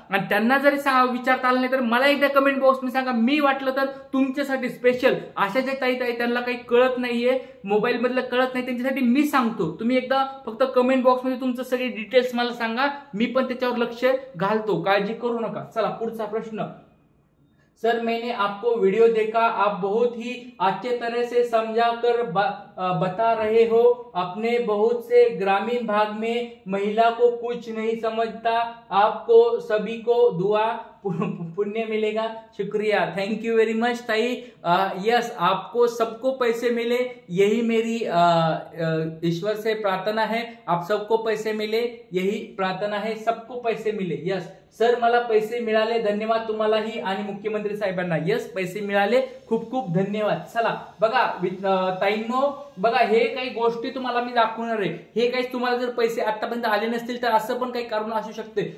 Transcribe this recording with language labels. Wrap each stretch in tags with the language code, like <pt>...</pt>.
<mr>आणि त्यांना जरी विचारता आलं नाही तर मला एकदा कमेंट बॉक्समध्ये सांगा, मी वाटलं तर तुमच्यासाठी स्पेशल अशा जे ताई त्यांना काही कळत नाहीये, मोबाईल मधलं कळत नाही, त्यांच्यासाठी मी सांगतो. तुम्ही एकदा फक्त कमेंट बॉक्समध्ये तुमचं सगळे डिटेल्स मला सांगा, मी पण त्याच्यावर लक्ष घालतो, काळजी करू नका. चला पुढचा प्रश्न,</mr> <hi>सर मैंने आपको वीडियो देखा, आप बहुत ही अच्छे तरह से समझा कर बता रहे हो. अपने बहुत से ग्रामीण भाग में महिला को कुछ नहीं समझता, आपको सभी को दुआ पुण्य मिलेगा. शुक्रिया,</hi> <en>thank you very much</en> <hi>ताई. यस, आपको सबको पैसे मिले, यही मेरी ईश्वर से प्रार्थना है. आप सबको पैसे मिले, यही प्रार्थना है, सबको पैसे मिले.</hi> <mr>यस सर, मला पैसे मिळाले, धन्यवाद तुम्हालाही आणि मुख्यमंत्री साहेबांना. यस, पैसे मिळाले, खूप खूप धन्यवाद. चला बघा ताईंनो, बघा हे काही गोष्टी तुम्हाला मी दाखवणार आहे. हे काही तुम्हाला जर पैसे आतापर्यंत आले नसतील तर असं पण काही कारण असू शकते.</mr>